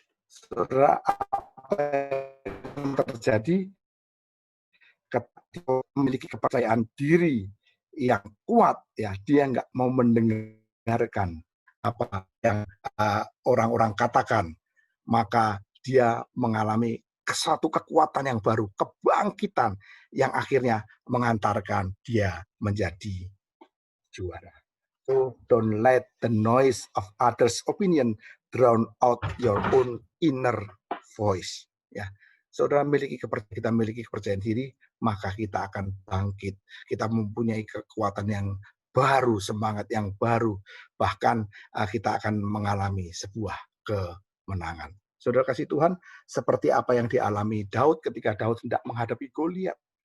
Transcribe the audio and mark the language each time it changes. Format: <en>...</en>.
<id>Saudara, apa yang terjadi ketika memiliki kepercayaan diri yang kuat, ya, dia nggak mau mendengarkan apa yang orang-orang katakan, maka dia mengalami satu kekuatan yang baru, kebangkitan yang akhirnya mengantarkan dia menjadi juara.</id> <en>So don't let the noise of others' opinion drown out your own inner voice.</en> <id>Ya, saudara kita miliki kepercayaan diri, maka kita akan bangkit. Kita mempunyai kekuatan yang baru, semangat yang baru, bahkan kita akan mengalami sebuah kemenangan. Saudara kasih Tuhan, seperti apa yang dialami Daud ketika Daud hendak menghadapi Goliat.</id>